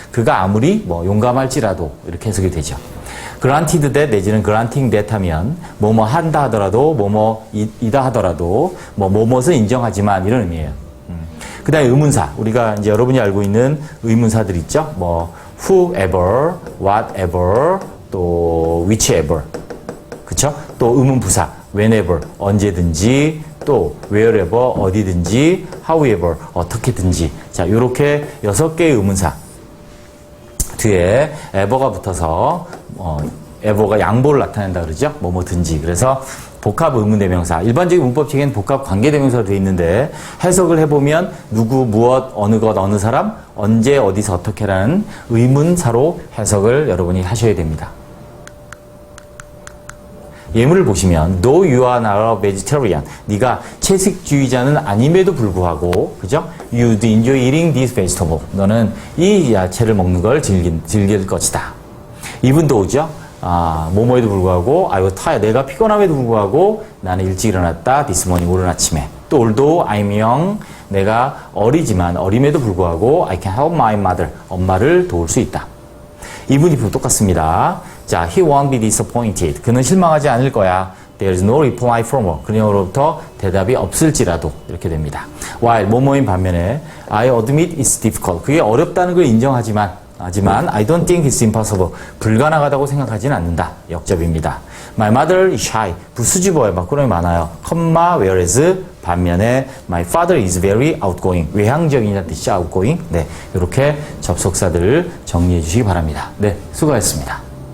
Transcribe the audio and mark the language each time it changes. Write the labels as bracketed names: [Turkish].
[Korean] 그가 아무리 용감할지라도 이렇게 해석이 되죠. granted that 내지는 granting that 하면 뭐뭐 한다 하더라도, 뭐뭐이다 하더라도, 뭐뭇은 인정하지만 이런 의미예요. 그 다음에 의문사. 우리가 이제 여러분이 알고 있는 의문사들 있죠? whoever, whatever, 또 whichever. 그쵸? 또 의문부사. whenever, 언제든지, 또 wherever, 어디든지, however, 어떻게든지. 자, 요렇게 6개의 의문사. 뒤에 ever가 붙어서, ever가 양보를 나타낸다 그러죠? 뭐든지. 그래서 복합 의문대명사. 일반적인 문법책에는 복합 관계대명사로 되어 있는데 해석을 해보면 누구, 무엇, 어느 것, 어느 사람, 언제, 어디서, 어떻게라는 의문사로 해석을 여러분이 하셔야 됩니다. 예문을 보시면 [English] though you are not a vegetarian. [Korean] 네가 채식주의자는 아님에도 불구하고 그죠? [English] You'd enjoy eating this vegetable. [Korean] 너는 이 야채를 먹는 걸 즐길 것이다. [English] even though죠? [Korean] 뭐뭐에도 불구하고, [English] I was tired. [Korean] 내가 피곤함에도 불구하고, 나는 일찍 일어났다. [English] This morning, [Korean] 오늘 아침에. [English] 또, although I'm young. [Korean] 내가 어리지만, 어림에도 불구하고, [English] I can help my mother. [Korean] 엄마를 도울 수 있다. [English] even if [Korean] 똑같습니다. 자, [English] he won't be disappointed. [Korean] 그는 실망하지 않을 거야. [English] There is no reply from her. [Korean] 그녀로부터 대답이 없을지라도. 이렇게 됩니다. [English] while, [Korean] 뭐뭐인 반면에, [English] I admit it's difficult. [Korean] 그게 어렵다는 걸 인정하지만, [English] I don't think it's impossible. [Korean] 불가능하다고 생각하지는 않는다. 역접입니다. [English] My mother is shy. [Korean] 부수집어에 막구름이 많아요. [English] whereas [Korean] 반면에 [English] my father is very outgoing. [Korean] 외향적이라는 뜻이 outgoing. 네, 이렇게 접속사들을 정리해 주시기 바랍니다. 네, 수고하셨습니다.